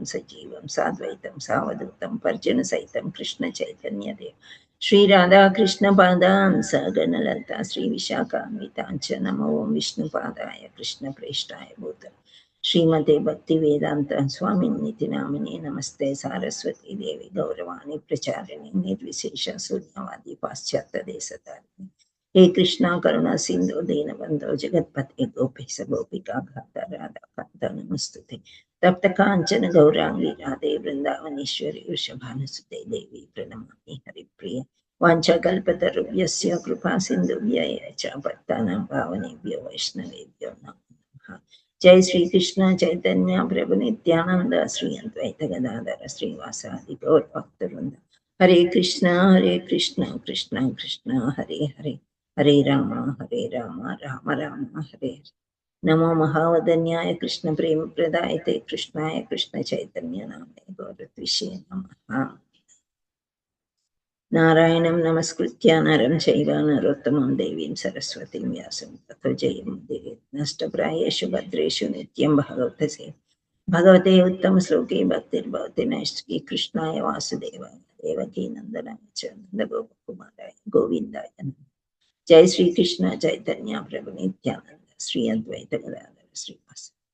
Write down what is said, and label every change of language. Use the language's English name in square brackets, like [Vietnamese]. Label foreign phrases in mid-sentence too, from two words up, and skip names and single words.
[Sanskrit] సజీవం సాద్వైతం సావధూతం పరిజన సహితం కృష్ణ చైతన్యదేవ శ్రీ రాధాకృష్ణ పాదాన్ సగణ లలిత శ్రీ విశాఖాన్వితాంచ నమో విష్ణుపాదాయ కృష్ణ ప్రేష్టాయ భూతం శ్రీమతే భక్తి వేదాంత స్వామినితి నామినే నమస్తే సారస్వతీ దేవి గౌరవాణి ప్రచారిణి నిర్విశేష శూన్యవాది పాశ్చాత్య దేశధారిణి. हे कृष्णा करुणा सिंधु दीनबंधो जगत्पते गोपेश गोपिका घात राधा कांत नमस्तुते. तप्त कांचन गौरांगी राधे वृंदावनेश्वरी वृषभानुसुते देवी प्रणमामि हरिप्रिय. वाञ्छाकल्पतरुभ्यस्य कृपा सिन्धुभ्य च पत्तानां पावनेभ्यो वैष्णवेभ्यो नमो नमः. जय श्री कृष्ण चैतन्य प्रभु नित्यानंद श्री अद्वैत गदाधर श्रीवासादि गौर भक्तवृंद. हरे कृष्ण कृष्ण कृष्ण हरे हरे, हरे राम राम राम हरे हरे. नमो महावदन्याय कृष्ण प्रेम प्रदायते कृष्णाय कृष्ण चैतन्य नामे गौरत्विषे नमः. నారాయణం నమస్కృత్య నరం చైవ నరోత్తమం దేవీం సరస్వతీం వ్యాసం తతో జయముదీరయేత్. నష్టప్రాయేషు భద్రేషు నిత్యం భగవతే ఉత్తమ శ్లోకే భక్తిర్భవతి నైష్ఠికీ. కృష్ణాయ వాసుదేవాయ దేవకీ నందనాయ చ నందగోపకుమారాయ గోవిందాయ నమః. జై శ్రీకృష్ణ చైతన్య ప్రభు నిత్యానంద శ్రీ అద్వైత గదాధర శ్రీవాస.